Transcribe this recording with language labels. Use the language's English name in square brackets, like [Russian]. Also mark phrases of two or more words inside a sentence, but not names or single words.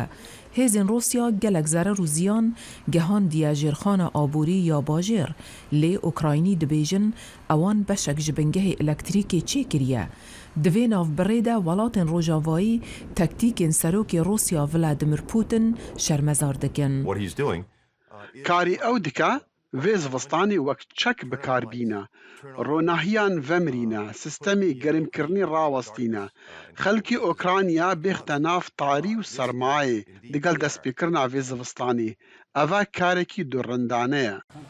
[Kurdish] Hêzên Rûsya gelek zerer û ziyan gihandiye jêrxana aborî ya bajêr. Lê Ukraynî dibêjin ewan beşek ji bingehê elektrîkê çêkiriye. Di vê navbirê de welatên Rojavayî tektîkên serokê Rûsya Vladimir Putin şermezar dikin. کاری ئەو دکە vê zivistanê wek çek bikarbîne, ronahîyan vemrîne, sistemê germkirinî rawestîne. Xelkê Ukrayna bêxte nav tarî û sermayê digel destpêkirina vê zivistanê. Ev e karekî durrindane ye.